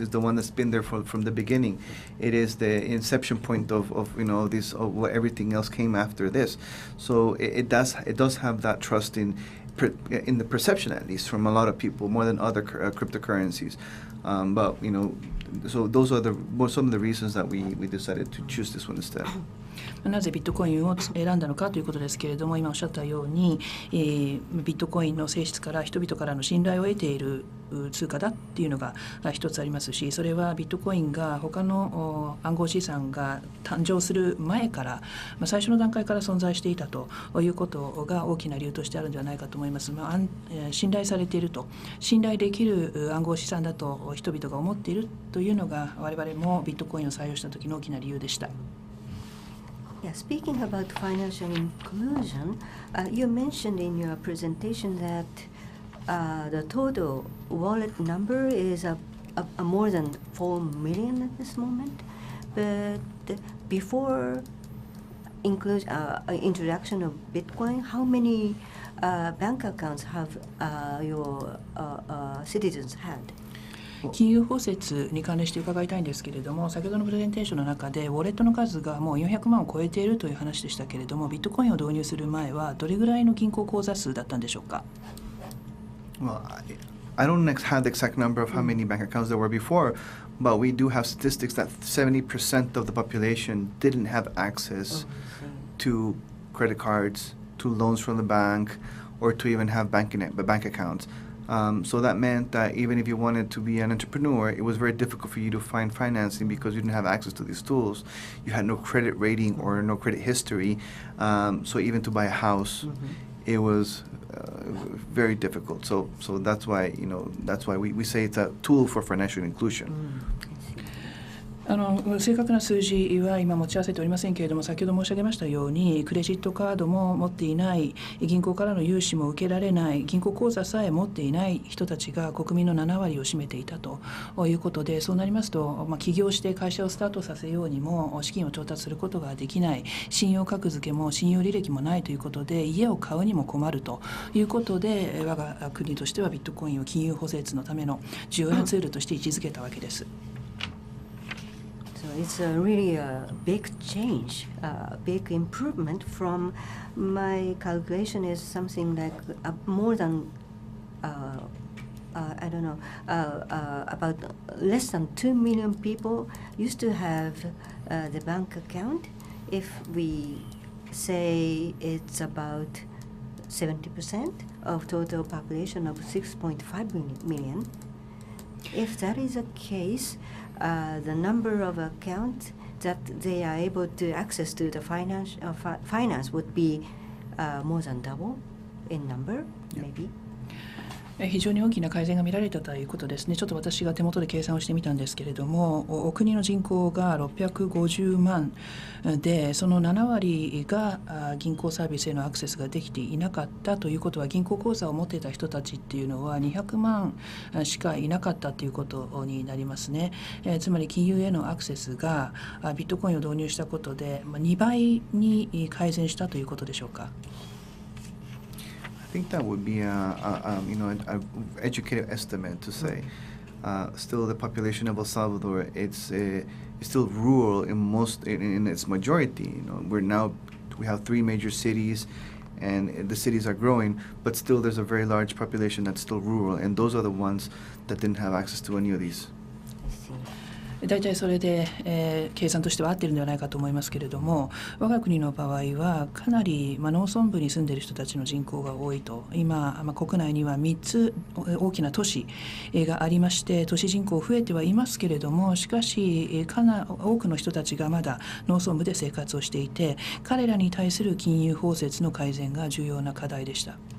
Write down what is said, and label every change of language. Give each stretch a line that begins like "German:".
English: It's the one that's been there from the beginning. It is the inception point of what everything else came after this. So it does have that trust in in the perception at least from a lot of people, more than other cryptocurrencies. But so those are some of the reasons that we decided to choose this one instead.
Japanese: なぜビットコインを選んだのかということですけれども、今おっしゃったように、ビットコインの性質から人々からの信頼を得ている通貨だっていうのが一つありますし、それはビットコインが他の暗号資産が誕生する前から最初の段階から存在していたということが大きな理由としてあるのではないかと思います。信頼されていると、信頼できる暗号資産だと人々が思っているというのが我々もビットコインを採用した時の大きな理由でした。
English: Yeah, speaking about financial inclusion, you mentioned in your presentation that the total wallet number is more than 4 million at this moment. But before introduction of Bitcoin, how many bank accounts have your citizens had?
Japanese: 金融包摂に関連して伺いたいんですけれども、先ほどのプレゼンテーションの中でウォレットの数がもう400万を超えているという話でしたけれども、ビットコインを導入する前はどれぐらいの銀行口座数だったんでしょうか。
English: Well, I don't have the exact number of how many bank accounts there were before, but we do have statistics that 70% of the population didn't have access to credit cards, to loans from the bank, or to even have bank accounts. So that meant that even if you wanted to be an entrepreneur, it was very difficult for you to find financing because you didn't have access to these tools. You had no credit rating or no credit history. So even to buy a house, it was very difficult. So that's why we say it's a tool for financial inclusion.
Japanese: 正確な数字は今持ち合わせておりませんけれども、先ほど申し上げましたようにクレジットカードも持っていない、銀行からの融資も受けられない、銀行口座さえ持っていない人たちが国民の7割を占めていたということで、そうなりますと、起業して会社をスタートさせようにも資金を調達することができない、信用格付けも信用履歴もないということで、家を買うにも困るということで、我が国としてはビットコインを金融包摂のための重要なツールとして位置づけたわけです。
English: It's really a big change, a big improvement from my calculation is something like more than, I don't know, about less than 2 million people used to have the bank account. If we say it's about 70% of total population of 6.5 million, if that is the case, the number of accounts that they are able to access to the finance would be more than double in number, maybe.
Japanese: 非常に大きな改善が見られたということですね。ちょっと私が手元で計算をしてみたんですけれども、お国の人口が650万で、その7割が銀行サービスへのアクセスができていなかったということは、銀行口座を持っていた人たちっていうのは200万しかいなかったということになりますね。つまり金融へのアクセスがビットコインを導入したことで2倍に改善したということでしょうか。
English: I think that would be an educated estimate to say. Still, the population of El Salvador it's still rural in its majority. We have 3 major cities, and the cities are growing, but still there's a very large population that's still rural, and those are the ones that didn't have access to any of these.
Japanese: 大体それで、計算としては合っているのではないかと思いますけれども、我が国の場合はかなり、農村部に住んでいる人たちの人口が多いと。今、国内には3つ大きな都市がありまして、都市人口増えてはいますけれども、しかし多くの人たちがまだ農村部で生活をしていて、彼らに対する金融包摂の改善が重要な課題でした。